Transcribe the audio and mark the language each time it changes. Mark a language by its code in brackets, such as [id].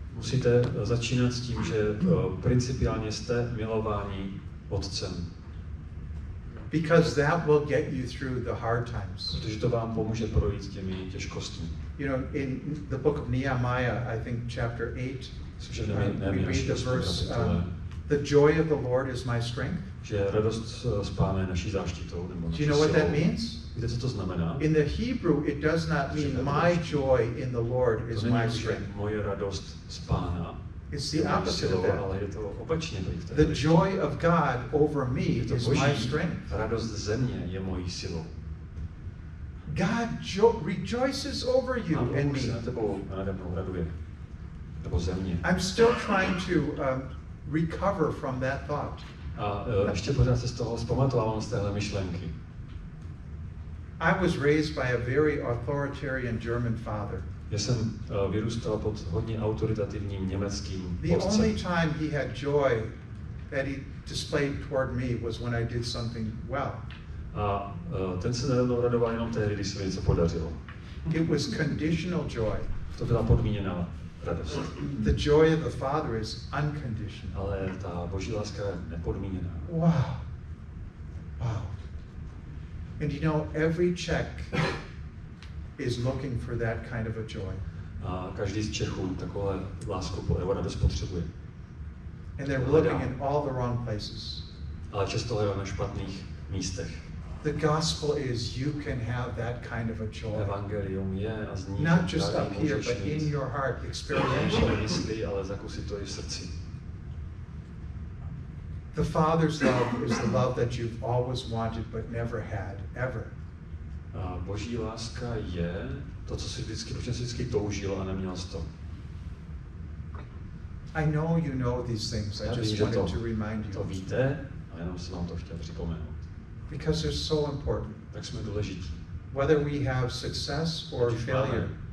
[cs] Musíte začínat s tím, že principiálně jste milováni otcem. [en] Because that will get you through the hard times. [cs] Protože to vám pomůže projít těmi těžkostmi. [en] You know, in the book of Nehemiah, I think chapter 8, we read the verse, the joy of the Lord is my strength. [cs] Že radost s Pánem je naší záštitou nebo naší [en] Do you know what that [cs] silou. [en] means? [cs] Víte, co to znamená? [en] In the Hebrew, it does not mean my joy in the Lord is my strength. [cs] Moje radost z Pána. [en] It's the opposite of that. [cs] Ale je to opačně. [en] The joy of God over me is my strength. [cs] Radost ze mě je mojí silou. [en] God rejoices over you and me. [cs] Se na tebou a nade mnou raduje. Nebo ze mě. [en] I'm still trying to recover from that thought. [cs] A ještě pořád se z toho vzpamatovávám z téhle myšlenky. [en] I was raised by a very authoritarian German father. [cs] Já jsem vyrůstal pod hodně autoritativním německým [en] The [cs] otcem. [en] only time he had joy that he displayed toward me was when I did something well. [cs] A ten se nedávno radoval jenom tehdy, když se mi něco podařilo. [en] It was conditional joy. [cs] To byla podmíněná radost. [en] The joy of the Father is unconditional. [cs] Ale ta Boží láska je nepodmíněná. [en] Wow. Wow. And you know, every Czech is looking for that kind of a joy. [cs] A každý z Čechů takovou lásku nebo radost potřebuje. [en] And they're looking in all the wrong places. [cs] Ale často hledají na špatných místech. [en] The gospel is you can have that kind of a joy. [cs] Evangelium je a zní, [en] Not just up here, but in your heart, experientially. [cs] Mysli, ale zakusit to i v srdci. [en] The Father's love is the love that you've always wanted but never had, ever. [cs] A Boží láska je to, co si vždycky toužil a neměl jsi to. [en] I know you know these things. I just wanted to remind you. [cs] To víte, a jenom jsem vám to chtěl připomenout. [en] Because they're so important. [cs] Tak jsme důležití. [en] Whether we have success or failure.